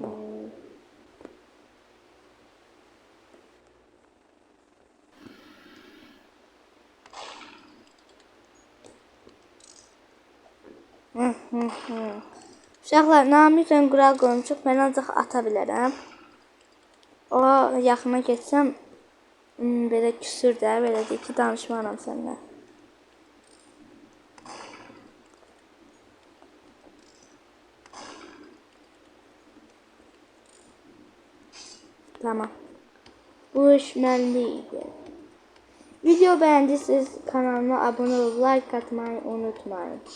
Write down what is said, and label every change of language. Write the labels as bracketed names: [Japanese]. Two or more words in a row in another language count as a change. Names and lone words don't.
[Azerbaijani] Uşaqlar, Namiklə qural qoymuşuq. Mən ancaq ata bilərəm. O yaxına geçsəm belə küsür də, belə deyir ki, danışmaram səninlə. Tamam. Bu iş mənliydi. [Turkish] Video beğendiyseniz kanalıma abone olup like atmayı unutmayın.